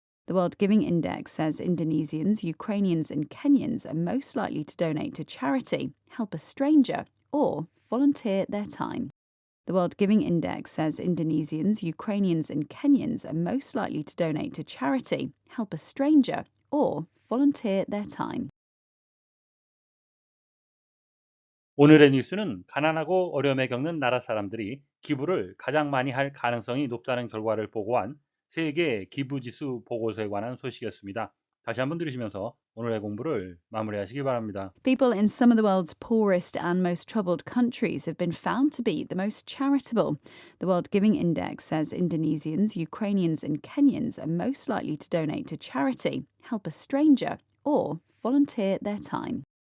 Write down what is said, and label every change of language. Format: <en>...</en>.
<en>The World Giving Index says Indonesians, Ukrainians, and Kenyans are most likely to donate to charity, help a stranger, or volunteer their time. The World Giving Index says Indonesians, Ukrainians, and Kenyans are most likely to donate to charity, help a stranger, or volunteer their time.</en> <ko>오늘의 뉴스는 가난하고 어려움에 겪는 나라 사람들이 기부를 가장 많이 할 가능성이 높다는 결과를 보고한 세계 기부지수 보고서에 관한 소식이었습니다. 다시 한번 들으시면서 오늘의 공부를 마무리하시기 바랍니다.</ko> <en>People in some of the world's poorest and most troubled countries have been found to be the most charitable. The World Giving Index says Indonesians, Ukrainians, and Kenyans are most likely to donate to charity, help a stranger, or volunteer their time.</en>